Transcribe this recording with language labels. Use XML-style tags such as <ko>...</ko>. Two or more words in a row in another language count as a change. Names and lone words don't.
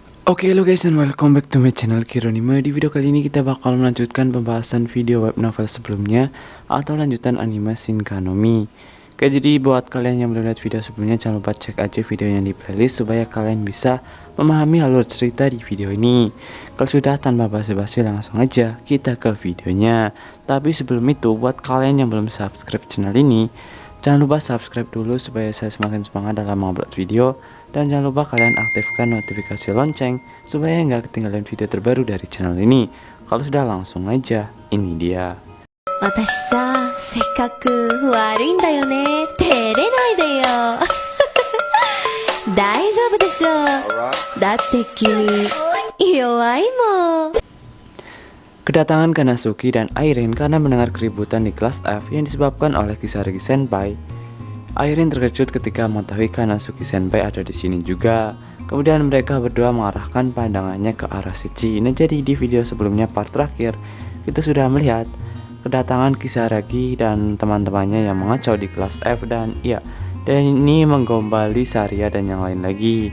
<id>Oke lo</id> <en>guys, and welcome back to my channel Kironime.</en> <id>Di video kali ini kita bakal melanjutkan pembahasan video</id> <en>web novel</en> <id>sebelumnya atau lanjutan anime Shinkanomi. Oke, jadi buat kalian yang belum lihat video sebelumnya, jangan lupa cek aja videonya di playlist supaya kalian bisa memahami alur cerita di video ini. Kalau sudah, tanpa basa-basi langsung aja kita ke videonya. Tapi sebelum itu, buat kalian yang belum subscribe channel ini, jangan lupa subscribe dulu supaya saya semakin semangat dalam mengupload video. Dan jangan lupa kalian aktifkan notifikasi lonceng supaya nggak ketinggalan video terbaru dari channel ini. Kalau sudah, langsung aja, ini dia.</id> <ja>私さ、せっかく悪いんだよね。照れないでよ。大丈夫でしょ。だって君、弱いもん。</ja> <id>Kedatangan Kanasuki dan Airin karena mendengar keributan di kelas F yang disebabkan oleh Kisaragi Senpai. Airin terkejut ketika mengetahui Kanasuki Senpai ada di sini juga. Kemudian mereka berdua mengarahkan pandangannya ke arah Sechi. Nah, jadi di video sebelumnya part terakhir kita sudah melihat kedatangan Kisaragi dan teman-temannya yang mengacau di kelas F dan ini menggombali Saria dan yang lain lagi.</id>